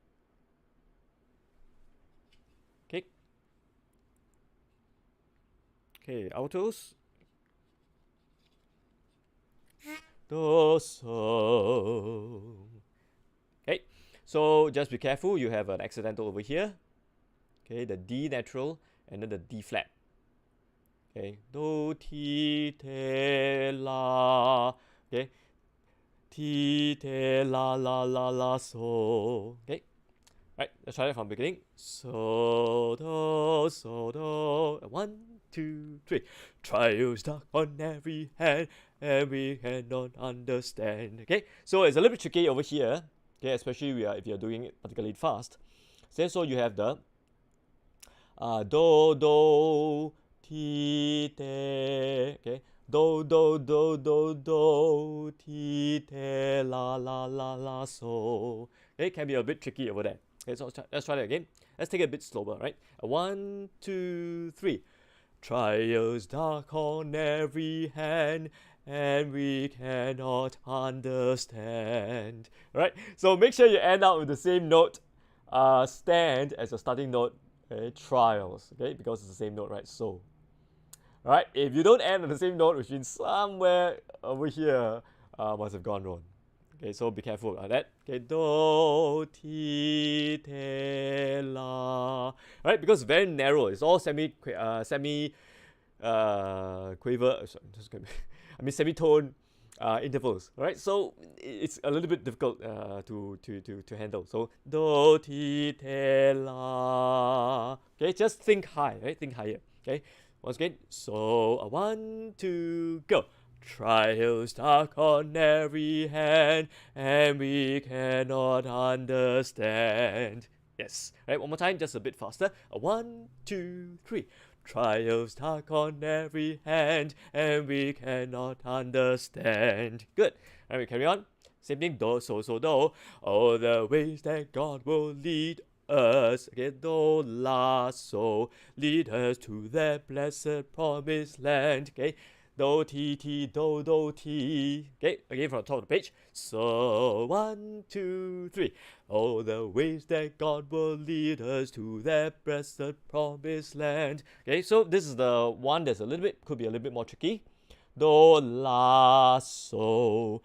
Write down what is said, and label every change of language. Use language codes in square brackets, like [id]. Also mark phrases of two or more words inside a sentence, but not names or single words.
[en] Okay. Okay, altos. Do, so. Okay, so just be careful. You have an accidental over here. Okay, the D natural and then the D flat. Okay, do, ti, te, la. Okay, ti, te, la, la, la, la, so. Okay, right, let's try it from the beginning. So, do, so, do. 1, 2, 3. Trials dark on every hand, and we cannot understand. Okay, so it's a little bit tricky over here. Okay, especially if you're doing it particularly fast. So you have the do, do, ti, te. Okay, do, do, do, do, do, ti, te, la, la, la, la, so. Okay, it can be a bit tricky over there. Okay, so let's try that again. Let's take it a bit slower, right? 1, 2, 3. Trials dark on every hand, and we cannot understand. Right? So make sure you end out with the same note stand as a starting note, okay, trials, okay, because it's the same note, right? So, all right, if you don't end on the same note, which means somewhere over here must have gone wrong. Okay, so be careful about that. Okay, do, ti, te, la. All right, because it's very narrow. It's all quaver. Sorry, I mean semitone intervals. All right, so it's a little bit difficult to handle. So do, ti, te, la. Okay, just think high. Right, think higher. Okay, once again. So 1, 2, go. Trials dark on every hand, and we cannot understand. Yes. Right, one more time, just a bit faster. 1, 2, 3. Trials dark on every hand, and we cannot understand. Good. All right, we carry on. Same thing, do, so, do. All the ways that God will lead us. Okay, do, la, so. Lead us to that blessed promised land. Okay. Do, ti, ti, do, ti. Okay, again from the top of the page. So, 1, 2, 3. All the ways that God will lead us to that blessed promised land. Okay, so this is the one that's could be a little bit more tricky. Do, la, so.